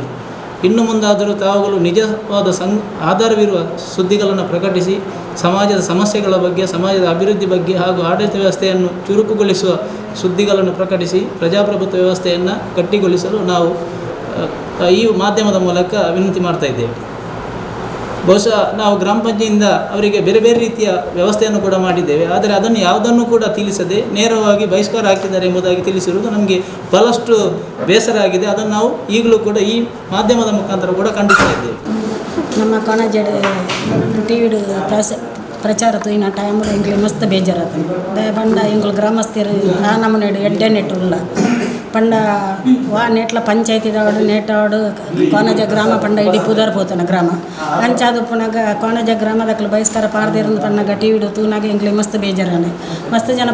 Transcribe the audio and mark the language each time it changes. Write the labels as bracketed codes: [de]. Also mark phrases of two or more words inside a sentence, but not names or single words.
[kn] ಇನ್ನು ಮುಂದಾದರೂ ತಾವುಗಳು ನಿಜವಾದ ಆಧಾರವಿರುವ ಸುದ್ದಿಗಳನ್ನು ಪ್ರಕಟಿಸಿ ಸಮಾಜದ ಸಮಸ್ಯೆಗಳ ಬಗ್ಗೆ, ಸಮಾಜದ ಅಭಿವೃದ್ಧಿ ಬಗ್ಗೆ ಹಾಗೂ ಆಡಳಿತ ವ್ಯವಸ್ಥೆಯನ್ನು ಚುರುಕುಗೊಳಿಸುವ ಸುದ್ದಿಗಳನ್ನು ಪ್ರಕಟಿಸಿ ಪ್ರಜಾಪ್ರಭುತ್ವ ವ್ಯವಸ್ಥೆಯನ್ನು ಗಟ್ಟಿಗೊಳಿಸಲು ನಾವು ಈ ಮಾಧ್ಯಮದ ಮೂಲಕ ವಿನಂತಿ ಮಾಡ್ತಾ ಇದ್ದೇವೆ. ಬಹುಶಃ ನಾವು ಗ್ರಾಮ ಪಂಚಾಯತಿಯಿಂದ ಅವರಿಗೆ ಬೇರೆ ಬೇರೆ ರೀತಿಯ ವ್ಯವಸ್ಥೆಯನ್ನು ಕೂಡ ಮಾಡಿದ್ದೇವೆ. ಆದರೆ ಅದನ್ನು ಯಾವುದನ್ನು ಕೂಡ ತಿಳಿಸದೆ ನೇರವಾಗಿ ಬಹಿಷ್ಕಾರ ಹಾಕಿದ್ದಾರೆ ಎಂಬುದಾಗಿ ತಿಳಿಸಿರುವುದು ನಮಗೆ ಬಹಳಷ್ಟು ಬೇಸರ ಆಗಿದೆ. ಅದನ್ನು ನಾವು ಈಗಲೂ ಕೂಡ ಈ ಮಾಧ್ಯಮದ ಮುಖಾಂತರ ಕೂಡ ಖಂಡಿಸ್ತಾ ಇದ್ದೇವೆ. [tcy] ನಮ್ಮ ಕೊಣಜಡ್ ಟಿವಿಡು ಪ್ರಚಾರ ತೂಯಿನ ಟೈಮ್ ಎಂಗ್ಲಿ ಮಸ್ತ್ ಬೇಜಾರಾತ ದಯ ಪಂಡ ಎಂಗ್ಲು ಗ್ರಾಮಸ್ಥರು ಆ ನಮ್ಮನೆ ಎಡ್ಡೆ ನೆಟ್ಟುಲ್ಲ ಪಂಡ ವಾ ನೆಟ್ಲ ಪಂಚಾಯತಿ ನೆಟ್ಟಾಡು ಕೋನಜ ಗ್ರಾಮ ಪಂಡ ಇಡೀ ಪುದರ್ ಪೋತನ ಗ್ರಾಮ ಅಂಚಾದು ಪುನಗ ಕೋನಜ ಗ್ರಾಮದಕ್ಲು ಬಹಿಷ್ಕಾರ ಪಾಡ್ದಿರಂದು ಪಣ್ಣಗ ಟಿವಿಡು ತೂನಾಗ ಎಂಗ್ಲಿ ಮಸ್ತ್ ಬೇಜಾರಾನೆ ಮಸ್ತ್ ಜನ